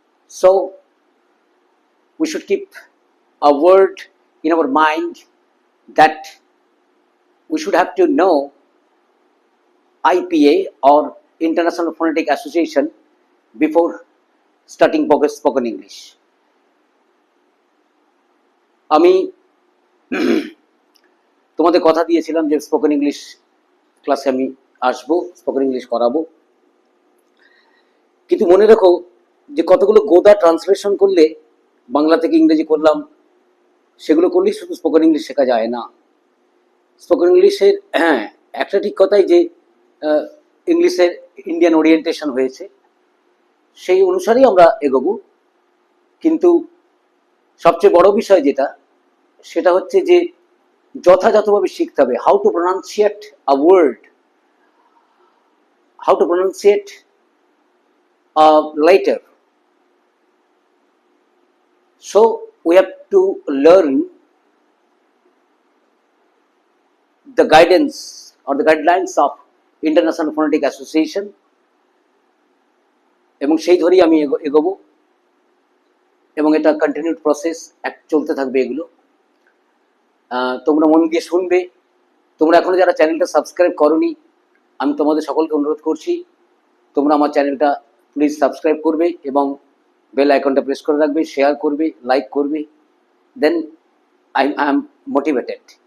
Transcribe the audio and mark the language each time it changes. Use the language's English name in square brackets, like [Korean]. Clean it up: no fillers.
[English] So we should keep a word in our mind that we should have to know IPA or International Phonetic Association before starting spoken English. [Bangla] আমি তোমাদের কথা দিয়েছিলাম যে spoken English ক্লাসে আমি আসবো, spoken English করাবো, কিন্তু মনে রাখো যে কতগুলো গোদা ট্রান্সলেশন করলে বাংলা থেকে ইংরেজি করলাম, সেগুলো করলেই শুধু স্পোকেন ইংলিশ শেখা যায় না। স্পোকেন ইংলিশের একটা ঠিক কথাই যে ইংলিশের ইন্ডিয়ান ওরিয়েন্টেশন হয়েছে, সেই অনুসারেই আমরা এগোবো। কিন্তু সবচেয়ে বড় বিষয় যেটা, সেটা হচ্ছে যে যথাযথভাবে শিখতে হবে [English] How to pronunciate a word, how to pronunciate a letter. So we have to learn the guidance or the guidelines of International Phonetic Association, [Bangla] এবং সেই ধরেই আমি এগোবো, এবং এটা কন্টিনিউড প্রসেস চলতে থাকবে এগুলো। তোমরা মন দিয়ে শুনবে। তোমরা এখনো যারা চ্যানেলটা সাবস্ক্রাইব করোনি, আমি তোমাদের সকলকে অনুরোধ করছি তোমরা আমার চ্যানেলটা প্লিজ সাবস্ক্রাইব করবে এবং বেল আইকনটা প্রেস করে রাখবে, শেয়ার করবে, লাইক করবে, [English] Then I am motivated.